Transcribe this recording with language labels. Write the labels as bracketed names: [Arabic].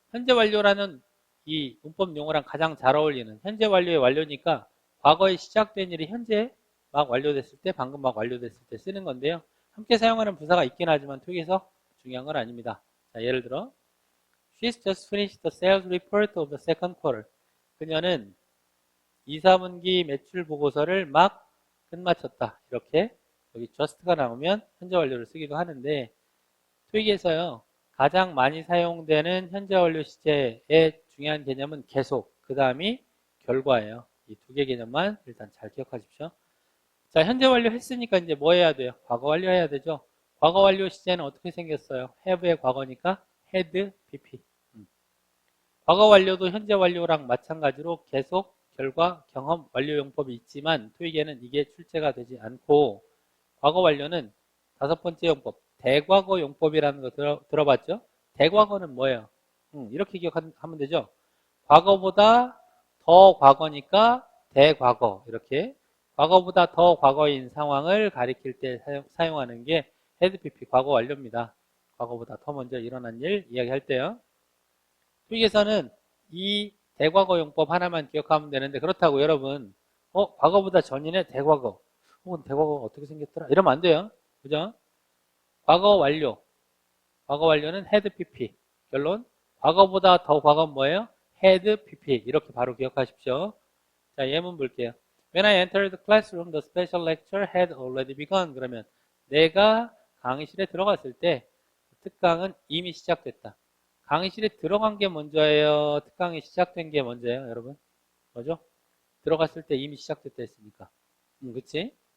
[Korean] 현재 완료라는 이 문법 용어랑 가장 잘 어울리는 현재 완료의 완료니까 과거에 시작된 일이 현재 막 완료됐을 때 방금 막 완료됐을 때 쓰는 건데요. 함께 사용하는 부사가 있긴 하지만 토익에서 중요한 건 아닙니다. 자, 예를 들어 [English] She's just finished the sales report of the second quarter. [Korean] 그녀는 2, 4분기 매출 보고서를 막 끝마쳤다. 이렇게 여기 just가 나오면 현재 완료를 쓰기도 하는데 토익에서요. 가장 많이 사용되는 현재 완료 시제의 중요한 개념은 계속, 그 다음이 결과예요. 이 두 개 개념만 일단 잘 기억하십시오. 자, 현재 완료 했으니까 이제 뭐 해야 돼요? 과거 완료 해야 되죠? 과거 완료 시제는 어떻게 생겼어요? have의 과거니까 had, pp. 과거 완료도 현재 완료랑 마찬가지로 계속, 결과, 경험, 완료 용법이 있지만 토익에는 이게 출제가 되지 않고 과거 완료는 다섯 번째 용법, 대과거 용법이라는 거 들어봤죠? 대과거는 뭐예요? 이렇게 기억하면 되죠? 과거보다 더 과거니까 대과거. 이렇게 과거보다 더 과거인 상황을 가리킬 때 사용하는 게 had pp 과거 완료입니다. 과거보다 더 먼저 일어난 일 이야기할 때요. 토익에서는 이 대과거 용법 하나만 기억하면 되는데 그렇다고 여러분 과거보다 전이네 대과거 혹은 대과거가 어떻게 생겼더라 이러면 안 돼요. 그죠? 과거 완료. 과거 완료는 had pp. 결론. 과거보다 더 과거는 뭐예요? had pp. 이렇게 바로 기억하십시오. 자, 예문 볼게요. [English] When I entered the classroom, the special lecture had already begun. [Korean] 그러면 내가 강의실에 들어갔을 때 특강은 이미 시작됐다. 강의실에 들어간 게 먼저예요? 특강이 시작된 게 먼저예요? 여러분? 뭐죠? 들어갔을 때 이미 시작됐다 했으니까. 그치?